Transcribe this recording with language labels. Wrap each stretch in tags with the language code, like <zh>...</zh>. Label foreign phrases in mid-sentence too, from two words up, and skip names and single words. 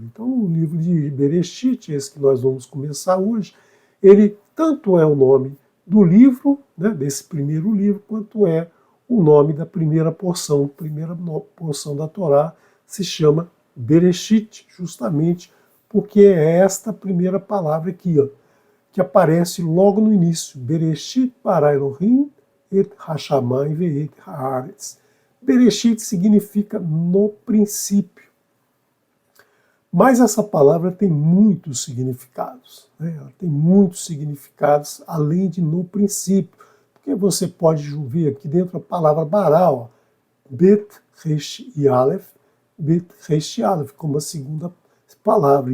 <pt>Então, o livro de Bereshit, esse que nós vamos começar hoje, ele tanto é o nome do livro, né, desse primeiro livro, quanto é o nome da primeira porção. A primeira porção da Torá se chama Bereshit, justamente porque é esta primeira palavra aqui, ó, que aparece logo no início.</pt> <he>בראשית ברא אלהים את השמים ואת הארץ.</he> <pt>Bereshit significa no princípio. Mas essa palavra tem muitos significados. Né? Ela tem muitos significados além de no princípio. Porque você pode ver aqui dentro a palavra bará, ó, bet, resh e aleph, bet, resh e aleph, como a segunda palavra.</pt>